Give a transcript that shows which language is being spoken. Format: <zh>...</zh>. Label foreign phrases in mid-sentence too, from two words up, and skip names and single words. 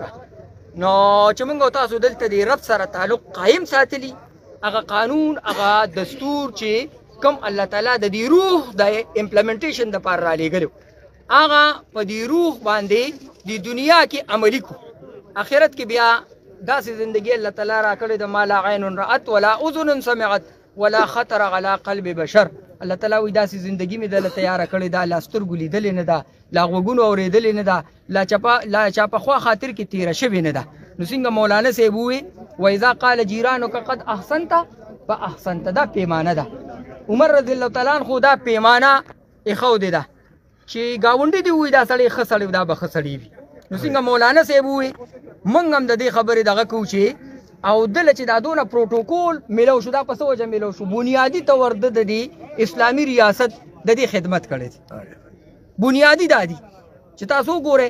<ps>نو چې موږ او تاسو دلته د رب سره تعلق قایم ساتلی، هغه قانون هغه دستور چې کوم الله تعالی د دې روح د امپلیمنټیشن دپاره رالیږلی هغه په دې روح باندې د دنیا کې عملي کړو. آخرت کې بیا داسې زندگی الله تعالی را کړې ده</ps> <ar>ما لا عین رأت ولا اذن سمعت ولا خطر على قلب بشر.</ar> <ps>الله تعالی وایي داسې زندگی مې دله تیاره کړې ده، لا سترګو لیدلې نه ده، لا غوږونو اورېدلې نه ده، لا چا په خوا خاطر کې تېره شوې نه ده. نو څنګه مولانا صاحب ووایي</ps> <ar>واذا قال جیرانک قد احسنت فاحسنت،</ar> <ps>دا پیمانه ده. عمر رضی الله تعالی عنه دا پیمانه ایښودې ده چې ګاونډي دې ووایي دا سړی ښه سړی دا به ښه سړی وي، نو څنګه مولانا صاحب وي موږ هم د دې خبرې دغه کوو چې او دله چې دا دونه پروتوکول میلو شو دا په څه وجه میلو شو بنیادي طور د دې اسلامي ریاست د دې خدمت کړې بنیادي دا دي چې تاسو ګورئ</ps>